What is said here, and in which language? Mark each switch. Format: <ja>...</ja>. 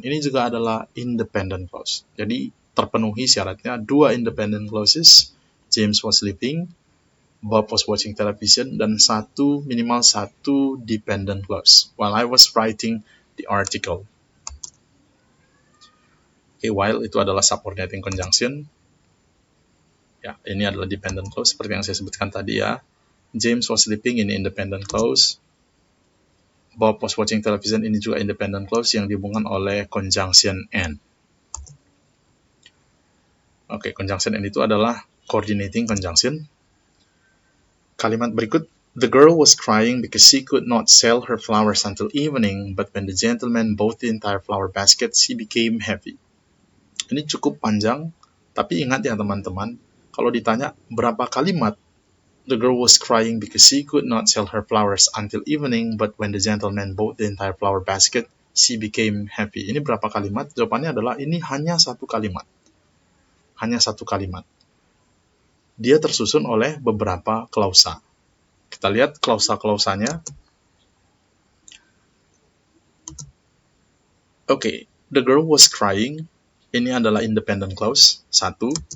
<id>Ini juga adalah independent clause. Jadi terpenuhi syaratnya 2 independent clauses.</id> <en>James was sleeping, Bob was watching television,</en> <id>dan minimal satu</id> <en>dependent clause. While I was writing the article.</en> <id>Oke, while itu adalah subordinating conjunction. Ya, ini adalah dependent clause seperti yang saya sebutkan tadi ya.</id> <en>James was sleeping,</en> <id>ini independent clause.</id> <en>Bob was watching television,</en> <id>ini juga independent clause yang dihubungkan oleh conjunction and. Oke, conjunction and itu adalah coordinating conjunction. Kalimat berikut,</id> <en>the girl was crying because she could not sell her flowers until evening, but when the gentleman bought the entire flower basket, she became happy.</en> <id>Ini cukup panjang, tapi ingat ya teman-teman, kalau ditanya berapa kalimat,</id> <en>the girl was crying because she could not sell her flowers until evening, but when the gentleman bought the entire flower basket, she became happy.</en> <id>Ini berapa kalimat? Jawabannya adalah ini hanya satu kalimat. Hanya satu kalimat. dia tersusun oleh beberapa klausa. Kita lihat klausa-klausanya.</id> <en>Oke, the girl was crying.</en> <id>Ini adalah</id> <en>independent clause, 1.</en>